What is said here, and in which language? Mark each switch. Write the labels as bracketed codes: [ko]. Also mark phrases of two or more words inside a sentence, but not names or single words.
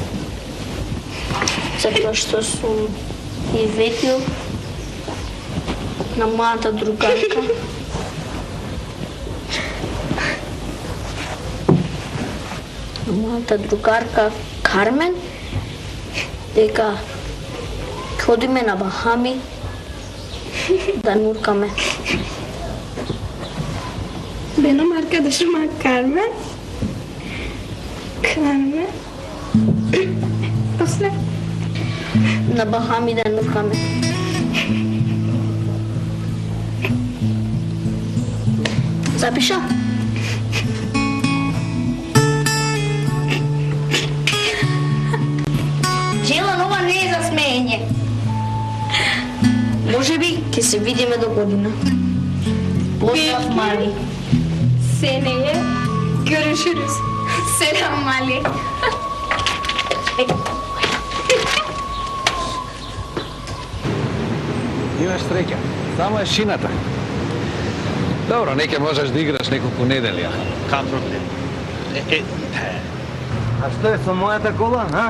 [mk] Затоа што сум и ветил на мојата другарка. На мојата другарка Кармен, дека ќе одиме на Бахами да нуркаме. [tr] Benim arkadaşım Carmen. Carmen. [mk] После. На Бахами да нуркаме. Запиша? Джелан, ова не е за смеење. Може би ќе се видиме до година. Поздрав, Мали. [tr] Seneye görüşürüz. Selam Mali. [mk] Имаш среќа. Само е шината. Добро, неќе можеш да играш неколку недели. Кам проблем? А што е со мојата кола, а?